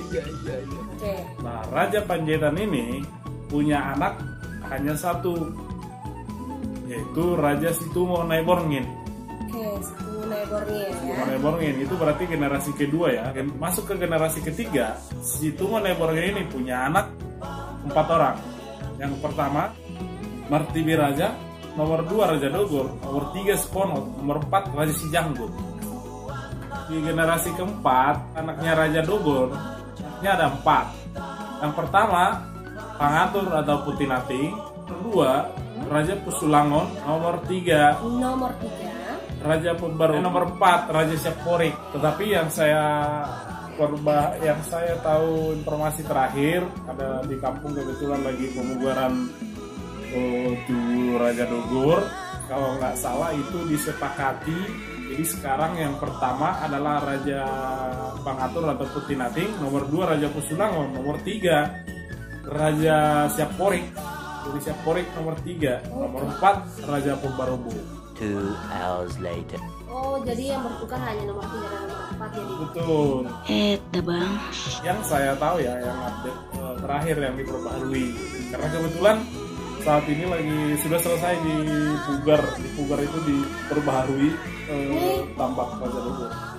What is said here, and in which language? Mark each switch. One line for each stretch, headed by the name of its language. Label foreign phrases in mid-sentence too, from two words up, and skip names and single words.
Indonesian: Nah, Raja Panjaitan ini punya anak hanya 1, yaitu Raja Situmo Naiborngin. Oke, Situmo Naiborngin ya. Situmo Naiborngin itu berarti generasi kedua ya. Masuk ke generasi ketiga, Situmo Naiborngin ini punya anak 4 orang. Yang pertama Martibi Raja, nomor 2 Raja Dogor, nomor 3 Sponot, nomor 4 Raja Sijanggut. Di generasi keempat, anaknya Raja Dogor, anaknya ada 4. Yang pertama Pangatur atau Putinating, kedua Raja Pusulangon, nomor 3 Raja Pembaru, nomor 4 Raja Syaporik. Tetapi yang saya tahu informasi terakhir, ada di kampung kebetulan lagi pemugaran tubuh Raja Dogor, kalau nggak salah itu disepakati. Jadi sekarang yang pertama adalah Raja Pangatur atau Putinating, nomor 2 Raja Pusulangon, nomor 3 Raja Siaporik. Jadi Siaporik nomor 3, nomor 4 Raja Purbarobo.
English: 2 hours later.
Indonesian: Oh, jadi yang bertukar hanya nomor 3 dan nomor 4 jadi. Betul. Bang. Yang saya tahu ya, yang update terakhir yang diperbaharui. Karena kebetulan saat ini lagi sudah selesai di Pugar itu diperbaharui tampak Raja Dogor.